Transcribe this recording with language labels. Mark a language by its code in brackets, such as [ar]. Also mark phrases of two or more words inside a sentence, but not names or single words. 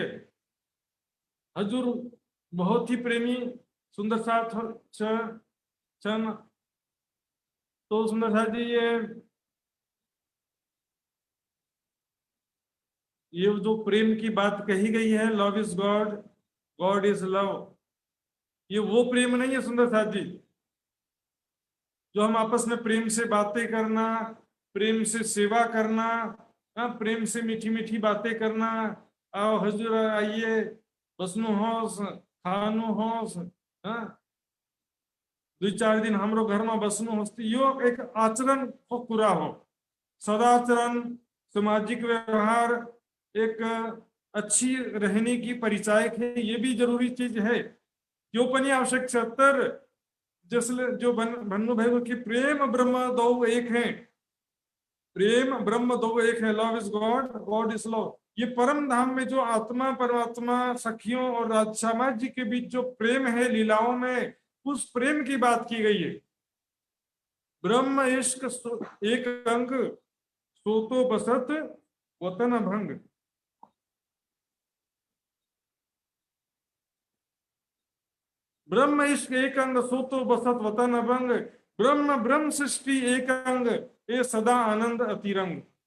[hi] हजूर बहुत ही प्रेमी सुंदर साथ छन। तो सुंदर साथ जी ये जो प्रेम की बात कही गई है, [en] love is God, God is love, [hi] ये वो प्रेम नहीं है सुंदर साथ जी जो हम आपस में प्रेम से बातें करना, प्रेम से सेवा करना, प्रेम से मीठी मीठी बातें करना, आओ हजूर आइए [ne] बसनु होस खानु होस, [hi] हाँ 2-4 दिन हमरो घर में [ne] बसनु होस्ती, [hi] यो एक आचरण को पूरा हो, सदाचरण, सामाजिक व्यवहार, एक अच्छी रहने की परिचायक है, ये भी जरूरी चीज है। [ne] यो पनि आवश्यक 76 जसले जो भन्नु भएको कि [hi] प्रेम ब्रह्म दो एक है, प्रेम ब्रह्म दो एक है, [en] love is God, God is love. [hi] ये परम धाम में जो आत्मा परमात्मा सखियों और राजश्यामा जी के बीच जो प्रेम है लीलाओं में, उस प्रेम की बात की गई है। ब्रह्म इश्क एक अंग सोतो बसत वतन भंग, ब्रह्म इश्क एक अंग सोतो बसत वतन भंग, ब्रह्म ब्रह्म सृष्टि एक अंग ये सदा आनंद अतिरंग।